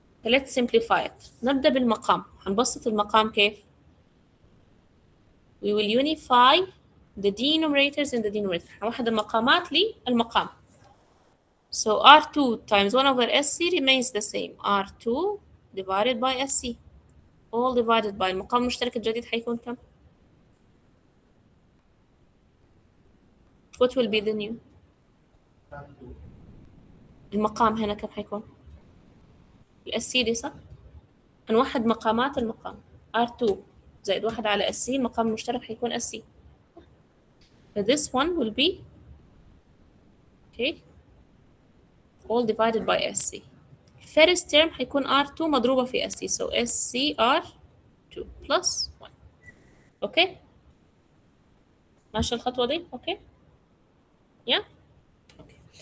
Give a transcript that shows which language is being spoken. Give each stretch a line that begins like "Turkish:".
English: let's simplify it.
Arabic: نبدأ بالمقام. هنبسط المقام كيف؟
English: we will unify the denominators in the denominator.
Arabic: هنوحد المقامات للمقام.
English: So R2 times 1 over SC remains the same. R2 divided by SC. All divided by
Arabic: المقام المشترك الجديد حيكون كم؟
English: What will be the new؟
Arabic: المقام هنا كم حيكون؟ الSC دي صح؟ هنوحد مقامات المقام. R2 زائد 1 على SC المقام المشترك حيكون SC.
English: But this one will be okay all divided by SC. First term
Arabic: حيكون R2 مضروبة في SC.
English: So SC R2 plus 1.
Arabic: Okay؟ ماشي الخطوة دي؟ Okay؟ Yeah? Okay.